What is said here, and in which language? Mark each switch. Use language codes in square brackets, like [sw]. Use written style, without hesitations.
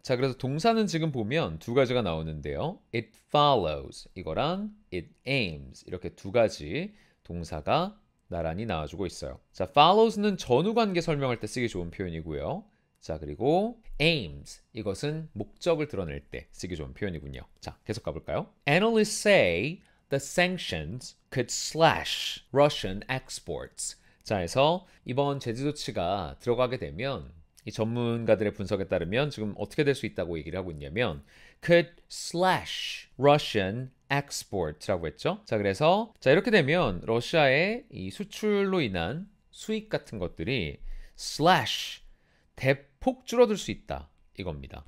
[ko] 자, 그래서 동사는 지금 보면 두 가지가 나오는데요. It follows 이거랑 it aims 이렇게 두 가지 동사가 나란히 나와주고 있어요. 자, follows는 전후 관계 설명할 때 쓰기 좋은 표현이고요. 자, 그리고 aims 이것은 목적을 드러낼 때 쓰기 좋은 표현이군요. 자, 계속 가볼까요? [en] Analysts say the sanctions could slash Russian exports. [ko] 자, 해서 이번 제재 조치가 들어가게 되면 이 전문가들의 분석에 따르면 지금 어떻게 될 수 있다고 얘기를 하고 있냐면 [en] could slash Russian export [ko] 라고 했죠. 자, 그래서 이렇게 되면 러시아의 이 수출로 인한 수익 같은 것들이 slash 대폭 줄어들 수 있다 이겁니다.